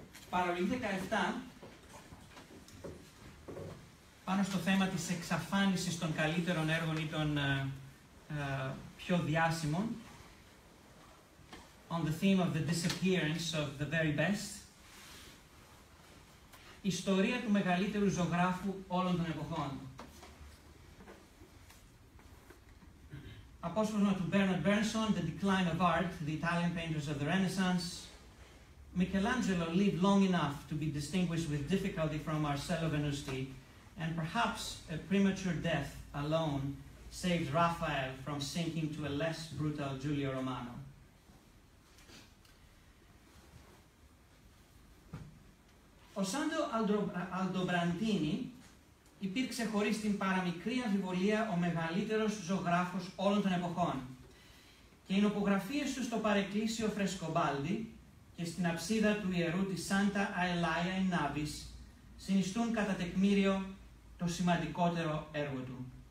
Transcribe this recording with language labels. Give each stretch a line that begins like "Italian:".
Greek: Παραλογή 17, πάνω στο θέμα της εξαφάνισης των καλύτερων έργων ή των πιο διάσημων,
English: on the theme of the disappearance of the very best,
Greek: ιστορία του μεγαλύτερου ζωγράφου όλων των εποχών. Απόσπασμα του Bernard Bernson, The Decline of Art, The Italian Painters of the Renaissance.
English: Michelangelo lived long enough to be distinguished with difficulty from Marcello Venusti, and perhaps a premature death alone saved Raphael from sinking to a less brutal Giulio Romano.
Greek: Ο Σάντο Αλντομπραντίνι υπήρξε χωρίς την παραμικρή αμφιβολία ο μεγαλύτερος ζωγράφος όλων των εποχών και οι νοπογραφίες του στο παρεκκλήσιο Φρεσκομπάλντι και στην αψίδα του ιερού της Σάντα Αελάια in Navis συνιστούν κατά τεκμήριο το σημαντικότερο έργο του.